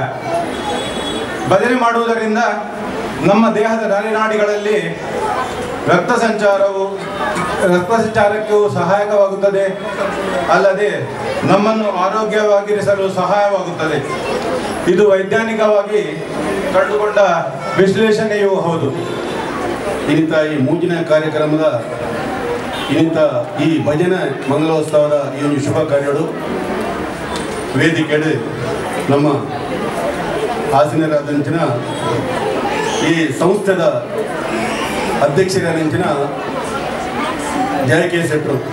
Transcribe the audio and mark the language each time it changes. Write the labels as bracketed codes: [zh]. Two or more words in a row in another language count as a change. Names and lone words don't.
[kn] ಭಜನೆ ಮಾಡುವುದರಿಂದ ನಮ್ಮ ದೇಹದ ನಾಡಿಗಳಲ್ಲಿ ರಕ್ತ ಸಂಚಾರಕ್ಕೂ ಸಹಾಯಕವಾಗುತ್ತದೆ. ಅಲ್ಲದೆ ನಮ್ಮನ್ನು ಆರೋಗ್ಯವಾಗಿರಿಸಲು ಸಹಾಯವಾಗುತ್ತದೆ. ಇದು ವೈಜ್ಞಾನಿಕವಾಗಿ ಕಂಡುಕೊಂಡ ವಿಶ್ಲೇಷಣೆಯೂ ಹೌದು. [tcy] ಇನ್ನಿತ ಈ ಮೂಜಿನ ಕಾರ್ಯಕ್ರಮದ ಇನ್ನಿತ ಈ ಭಜನೆ ಮಂಗಲೋತ್ಸವದ ಈ ಒಂದು ಶುಭ ಕಾರ್ಯಗಳು ವೇದಿಕೆಡೆ ನಮ್ಮ ಹಾಸನರಾದಂಚಿನ ಈ ಸಂಸ್ಥೆದ ಅಧ್ಯಕ್ಷರಾದಂಚಿನ ಜಯ ಕೆ ಶೆಟ್ರು